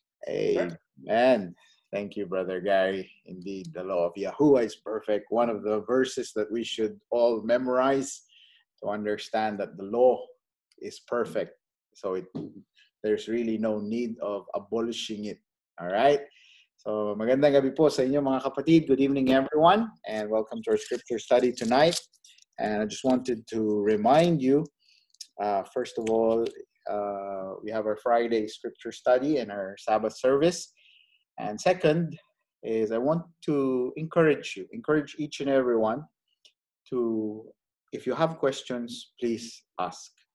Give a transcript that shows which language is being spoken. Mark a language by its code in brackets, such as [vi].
[en] Amen. Thank you, Brother Gary. Indeed, the law of Yahuwah is perfect. One of the verses that we should all memorize to understand that the law is perfect. So there's really no need of abolishing it. All right? [tl] So magandang gabi po sa inyo mga kapatid. [en] Good evening, everyone, and welcome to our scripture study tonight. And I just wanted to remind you, first of all, we have our Friday scripture study and our Sabbath service. And second is I want to encourage each and everyone to, if you have questions, please ask.